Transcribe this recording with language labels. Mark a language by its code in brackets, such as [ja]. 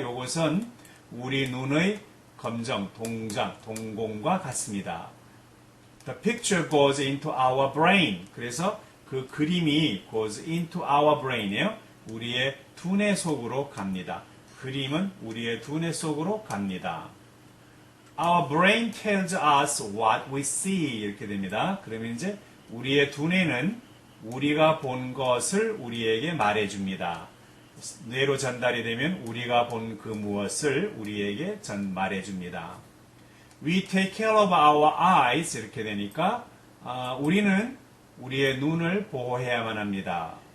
[ko] 요것은 우리 눈의 검정, 동공과 같습니다. [en] The picture goes into our brain. [ko] 그래서 그 그림이 [en] goes into our brain [ko] 이에요. 우리의 두뇌 속으로 갑니다. 그림은 우리의 두뇌 속으로 갑니다. [en] Our brain tells us what we see [ko] 이렇게 됩니다. 그러면 이제 우리의 두뇌는 우리가 본 것을 우리에게 말해줍니다. 뇌로 전달이 되면 우리가 본 그 무엇을 우리에게 말해줍니다. [en] We take care of our eyes [ko] 이렇게 되니까 우리는 우리의 눈을 보호해야만 합니다.